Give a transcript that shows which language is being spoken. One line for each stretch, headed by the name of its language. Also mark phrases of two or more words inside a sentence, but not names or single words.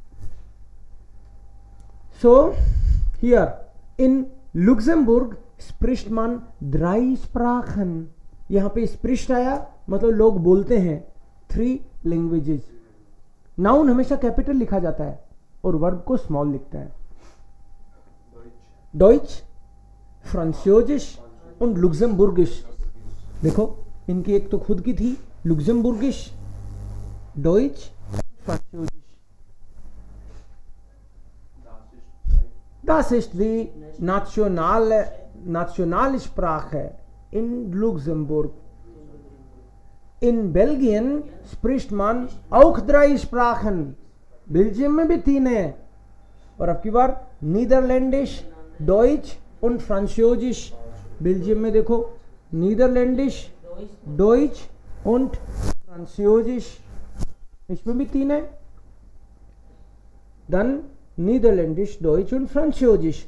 English: So here in Luxembourg
German: spricht man 3 Sprachen,
Hindi: यहां पे स्प्रिस्ट आया मतलब लोग बोलते हैं 3 लैंग्वेजेस। नाउन हमेशा कैपिटल लिखा जाता है और वर्ब को स्मॉल लिखता है। डॉइच, फ्रांसियोजिश और लुक्सेमबुर्गिश। देखो इनकी एक तो खुद की थी, लुक्सेमबुर्गिश, डॉइच, फ्रांसियोजिश।
German: Das ist die nationale Sprache in Luxemburg. In Belgien spricht man auch 3 Sprachen.
Hindi: बेल्जियम में भी 3 है। और अब की बार नीदरलैंडिश, डॉइच और फ्रांसियोजिश। बेल्जियम में देखो नीदरलैंडिश, डॉइच और फ्रांसियोजिश, इसमें भी 3 है। Dann नीदरलैंडिश, डॉइच और फ्रांसियोजिश।